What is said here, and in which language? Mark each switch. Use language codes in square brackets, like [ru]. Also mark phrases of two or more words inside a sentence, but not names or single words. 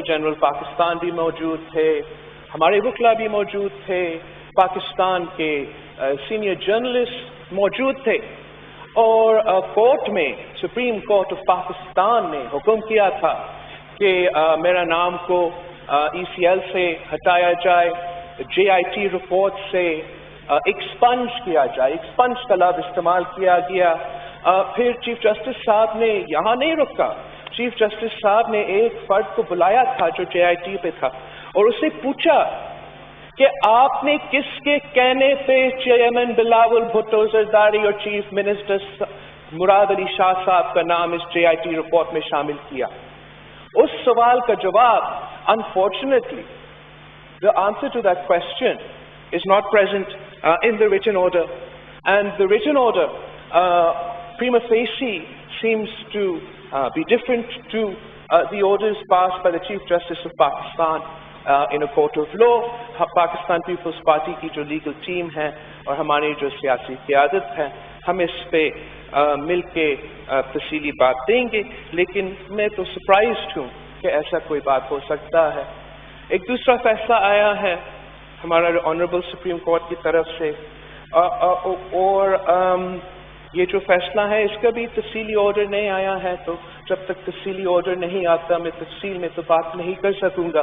[ur] جنرل پاکستان بھی موجود تھے، ہمارے وکلا بھی موجود تھے، پاکستان کے [en] senior journalist [ur] موجود تھے اور کورٹ میں سپریم کورٹ آف پاکستان نے حکم کیا تھا کہ میرا نام کو ECL سے ہٹایا جائے، JIT رپورٹ سے ایکسپنج کیا جائے. ایکسپنج کا لفظ استعمال کیا گیا۔ پھر [en] chief justice [ur] صاحب نے یہاں نہیں رکا. [en] chief justice [ur] صاحب نے ایک فرد کو بلایا تھا جو JIT پہ تھا اور اس سے پوچھا کہ آپ نے کس کے کہنے پہ چیئرمین بلاول بھٹو زرداری اور [en] chief minister [ur] مراد علی شاہ صاحب کا نام اس JIT رپورٹ میں شامل کیا. اس سوال کا جواب [en] अनफॉर्चुनेटली the answer to that question is not present in the written order, and the written order prima facie seems to be different to the orders passed by the Chief Justice of Pakistan in a court of law। [ur] پاکستان پیپلز پارٹی کی جو [en] legal team [ur] ہے اور ہماری جو سیاسی قیادت ہے، ہم اس پہ مل کے تفصیلی بات دیں گے، لیکن میں تو سرپرائزڈ ہوں کہ ایسا کوئی بات ہو سکتا ہے. ایک دوسرا فیصلہ آیا ہے ہمارا آنریبل سپریم کورٹ کی طرف سے اور یہ جو فیصلہ ہے اس کا بھی تفصیلی آرڈر نہیں آیا ہے، تو جب تک تفصیلی آرڈر نہیں آتا میں تفصیل میں تو بات نہیں کر سکوں گا.